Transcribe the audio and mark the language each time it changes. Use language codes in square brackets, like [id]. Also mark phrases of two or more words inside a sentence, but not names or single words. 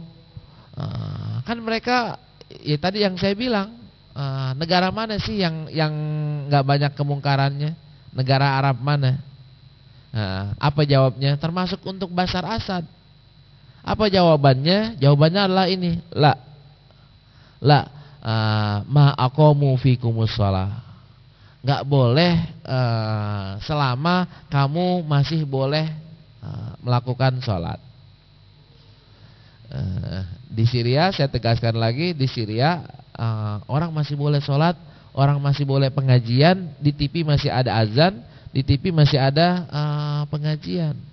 [id] Kan mereka ya tadi yang saya bilang, negara mana sih yang nggak banyak kemungkarannya? Negara Arab mana? Apa jawabnya? Termasuk untuk Bashar Assad. Apa jawabannya? Jawabannya adalah ini, [ar] ما أقاموا فيكم الصلاة. [id] Enggak boleh selama kamu masih boleh melakukan sholat. Di Syria, saya tegaskan lagi, di Syria orang masih boleh sholat, orang masih boleh pengajian, di TV masih ada azan, di TV masih ada pengajian.